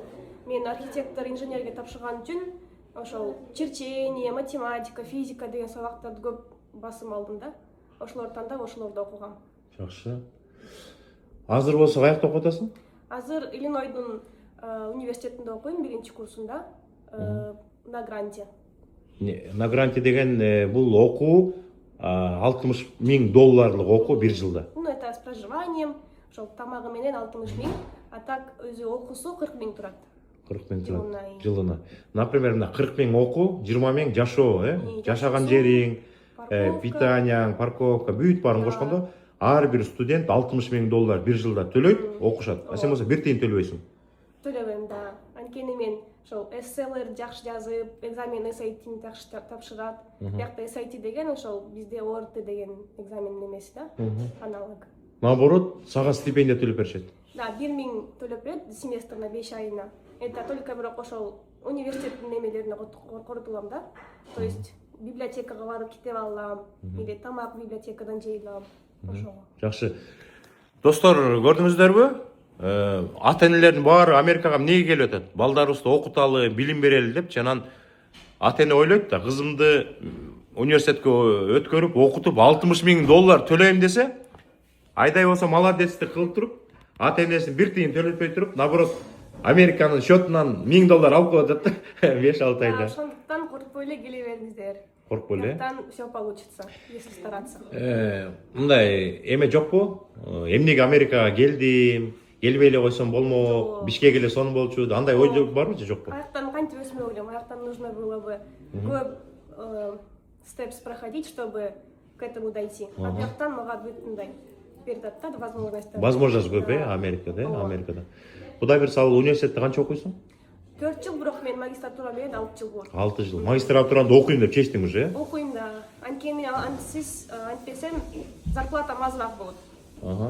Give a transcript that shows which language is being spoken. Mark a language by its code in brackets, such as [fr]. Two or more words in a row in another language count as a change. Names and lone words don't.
[ky] Мен архитектор, инженерге тапшырган үчүн ошол черчение, математика, физика деген сабактарды көп басым алдым да. Ошолорду тандап, ошолорду окугам. Жакшы. Азыр болсо каякта окуп атасың? Азыр Иллинойдун университетинде окуйм, 1-курсунда, [ru] на гранте. На гранте [ky] деген бул окуу $60,000 окуу 1 жылда. [ru] Это с проживанием, [ky] ошол тамагы менен 60,000, а так өзү окуусу 40,000 турат. 40,000 турат жылына. Например, 40,000 окуу, 20,000 жашоо, жашаган жериң, питанияң, парковка, бүт баарын кошкондо ар бир студент $60,000 1 жылда төлөйт, окушат. Сен болсо бир тиын төлөбөйсүң. Төлөбөйм, да. Анткени мен ошол эсселер жакшы жазып, экзамен SAT-ни жакшы тапшырат. Биякта SAT деген ошол бизде ORT деген экзамен эмеси да, аналог. Наоборот, сага стипендия төлөп беришет. Да, 1000 төлөп берет семестрына 5 айына. [ru] Это только [ky] бирок ошол университеттин немелерине корутулам да. [ru] То есть [ky] библиотекага барып китеп алам или тамак библиотекадан жей алам. Ошого. Жакшы. Достор, көрдүңүздөрбү? Ата энелердин баары Америкага эмнеге келип атат? Балдарыбызды окуталы, билим берели деп, жанан ата эне ойлойт да, кызымды университетке өткөрүп, окутуп, $60,000 төлөйм десе, айдай болсо молодецтик кылып туруп, ата энесин бир тыйын төлөтпөй туруп, наоборот, Американын счетунан $1000 алып коюп атат да, 5-6 айда. Ошондуктан коркпой эле келе бериңиздер. Коркпой эле. [ru] Там все получится, если стараться. [ky] Мындай эме жокпу? Эмнеге Америкага келдим? Келбей эле койсом болмок, Бишкек эле сонун болчу. Андай ой барбы же жокпу? Аяктан кантип өсмөк элем, аяктан [ru] нужно было бы көп степс проходить, чтобы к этому дойти. [ky] А бияктан мага бүт мындай берип атат да возможность. Возможность көп, Америкада, Америкада. Кудай бир салып университетте канча окуйсуң? 4 жыл, бирок мен магистратура менен 6 жыл болду. 6 жыл. Магистратуранда окуйм деп чечтиң уже? Окуйм да. Анткени антисиз антпесем зарплатам азыраак болот.